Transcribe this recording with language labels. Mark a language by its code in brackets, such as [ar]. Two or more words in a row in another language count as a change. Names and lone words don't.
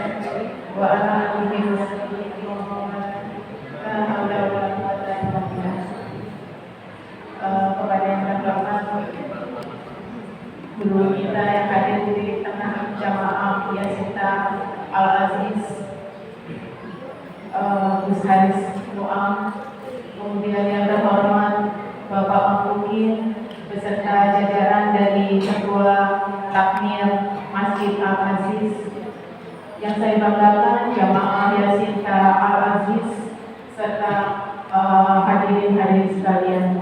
[ar] وعلى آله وصحبه ومن لا حول ولا قوة إلا بالله. [id] Kepada yang terhormat guru kita yang hadir di tengah jamaah Yasinta Al-Aziz, Gus Haris Muam, kemudian yang terhormat Bapak Mafukin beserta jajaran dari Ketua Takmir Masjid Al-Aziz, yang saya banggakan jamaah Yasinta Al-Aziz serta hadirin sekalian.